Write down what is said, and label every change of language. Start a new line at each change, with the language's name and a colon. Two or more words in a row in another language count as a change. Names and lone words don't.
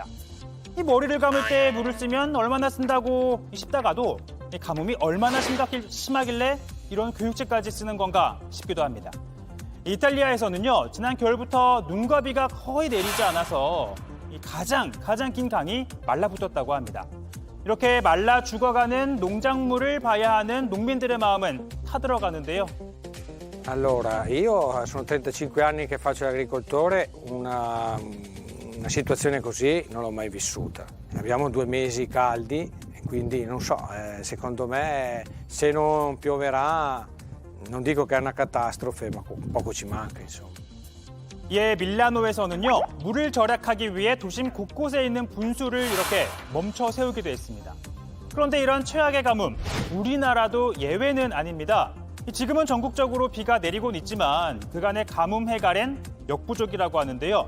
Korean: 이 머리를 감을 때 물을 쓰면 얼마나 쓴다고 싶다가도 이 가뭄이 얼마나 심하길래 이런 교육제까지 쓰는 건가 싶기도 합니다. 이탈리아에서는요, 지난 겨울부터 눈과 비가 거의 내리지 않아서 이 가장 긴 강이 말라붙었다고 합니다. 이렇게 말라 죽어가는 농작물을 봐야 하는 농민들의 마음은 타들어가는데요.
Italian: Allora, io sono 35 anni che faccio l'agricoltore, una situazione così non l'ho mai vissuta. Abbiamo 2 mesi caldi e quindi non so, secondo me se non pioverà non dico che è una catastrofe, ma poco ci manca, insomma.
Korean: 이에 밀라노에서는요, 물을 절약하기 위해 도심 곳곳에 있는 분수를 이렇게 멈춰 세우기도 했습니다. 그런데 이런 최악의 가뭄, 우리나라도 예외는 아닙니다. 지금은 전국적으로 비가 내리곤 있지만 그간의 가뭄 해갈엔 역부족이라고 하는데요.